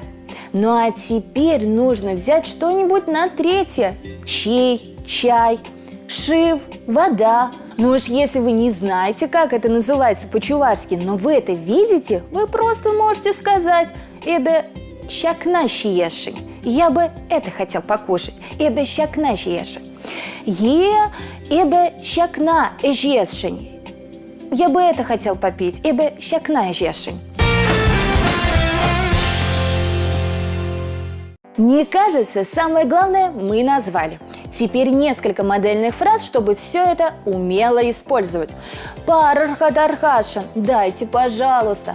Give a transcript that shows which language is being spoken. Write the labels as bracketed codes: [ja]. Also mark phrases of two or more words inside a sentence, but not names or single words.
[ru] Ну а теперь нужно взять что-нибудь на третье. Чай, шив, вода. Ну уж если вы не знаете, как это называется по-чувашски, но вы это видите, вы просто можете сказать [cv] «Эбе щакна щиеши». [ru] Я бы это хотел покушать. [cv] Эбе щакна щиеши. Эбе щакна эжешень. [ru] Я бы это хотел попить. [cv] Эбе щакна эжешень. [ru] Мне кажется, самое главное мы назвали. Теперь несколько модельных фраз, чтобы все это умело использовать. Парархадархашин. Дайте, пожалуйста.